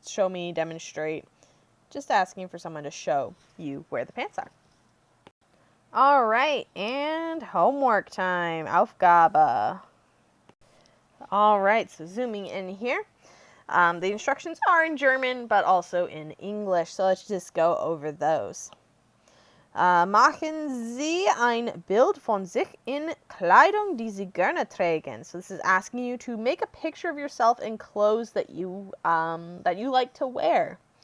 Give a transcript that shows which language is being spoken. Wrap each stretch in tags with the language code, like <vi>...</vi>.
<en>Show me, demonstrate. Just asking for someone to show you where the pants are. All right, and homework time, Aufgabe. All right, so zooming in here. The instructions are in German, but also in English, so let's just go over those.</en> <de>Machen Sie ein Bild von sich in Kleidung, die Sie gerne tragen.</de> <en>So this is asking you to make a picture of yourself in clothes that you like to wear.</en>